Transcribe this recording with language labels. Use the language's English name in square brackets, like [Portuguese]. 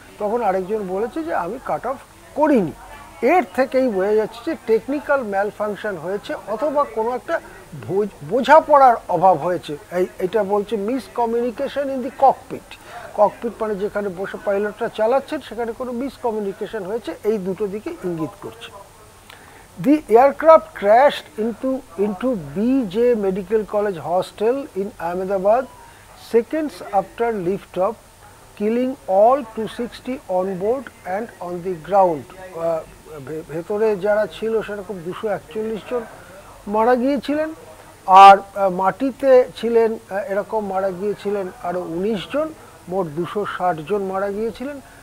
[Bangla] তখন আরেকজন বলেছে যে আমি কাট অফ করিনি। এর থেকেই বোঝা যাচ্ছে যে টেকনিক্যাল ম্যালফাংশন হয়েছে অথবা কোনো একটা বোঝাপড়ার অভাব হয়েছে। এটা বলছে [English] Miscommunication in the cockpit. [Bangla] Cocopeat মানে যেখানে বসে পাইলটরা চালাচ্ছেন, সেখানে কোনো মিসকমিউনিকেশন হয়েছে, এই দুটো দিকে ইঙ্গিত করছে। [English] The aircraft crashed into BJ Medical College Hostel in Ahmedabad seconds after liftoff, killing all 260 on board and on the ground. [Bangla] ভেতরে যারা ছিল সেরকম 241 জন মারা গিয়েছিলেন, আর মাটিতে ছিলেন এরকম মারা গিয়েছিলেন আরও 19 জন, মোট 260 জন মারা গিয়েছিলেন।